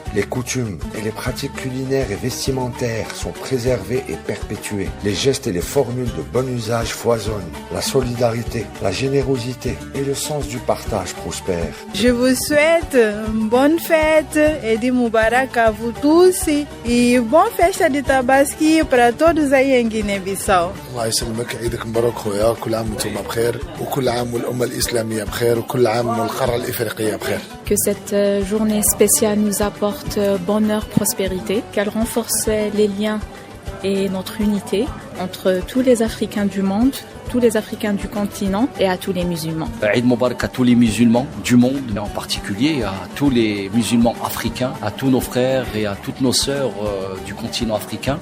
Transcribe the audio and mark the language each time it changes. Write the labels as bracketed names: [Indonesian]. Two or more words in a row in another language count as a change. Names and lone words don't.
[French] Les coutumes et les pratiques culinaires et vestimentaires sont préservées et perpétuées. Les gestes et les formules de bon usage foisonnent. La solidarité, la générosité et le sens du partage prospèrent. Je vous souhaite une bonne fête et des Moubarak à vous tous et bonne fête de Tabaski [Portuguese] para todos aí em Guiné-Bissau. [Arabic] الله يسلمك عيدك مبروك خويا كل عام وانتم بخير وكل عام والأمة الإسلامية بخير وكل عام والقارة الإفريقية بخير. [French] Que cette journée spéciale nous apporte bonheur, prospérité, qu'elle renforce les liens et notre unité entre tous les Africains du monde tous les Africains du continent et à tous les musulmans. [Arabic] عيد مبارك [French] à tous les musulmans du monde, mais en particulier à tous les musulmans africains, à tous nos frères et à toutes nos sœurs du continent africain.